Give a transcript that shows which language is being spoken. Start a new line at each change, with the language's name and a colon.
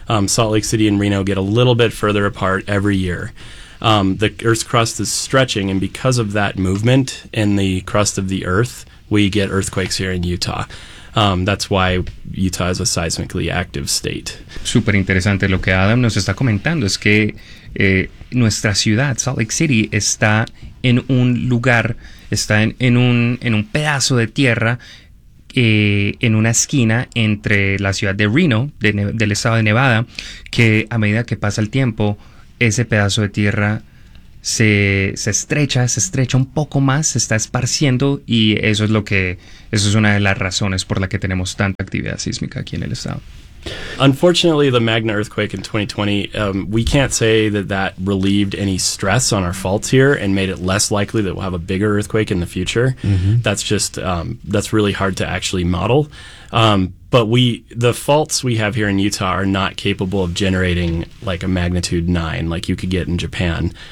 English: Salt Lake City and Reno get a little bit further apart every year. The earth's crust is stretching, and because of that movement in the crust of the earth, we get earthquakes here in Utah. That's why Utah is a seismically active state.
Spanish: Súper interesante lo que Adam nos está comentando. Es que nuestra ciudad, Salt Lake City, está en un lugar, está en un pedazo de tierra, en una esquina entre la ciudad de Reno, del estado de Nevada, que a medida que pasa el tiempo, ese pedazo de tierra se estrecha un poco más, se está esparciendo, y eso es lo que, eso es una de las razones por la que tenemos tanta actividad sísmica aquí en el estado.
English: Unfortunately, the Magna earthquake in 2020, we can't say that that relieved any stress on our faults here and made it less likely that we'll have a bigger earthquake in the future. Mm-hmm. That's just, that's really hard to actually model. But we, the faults we have here in Utah are not capable of generating like a magnitude 9 like you could get in Japan.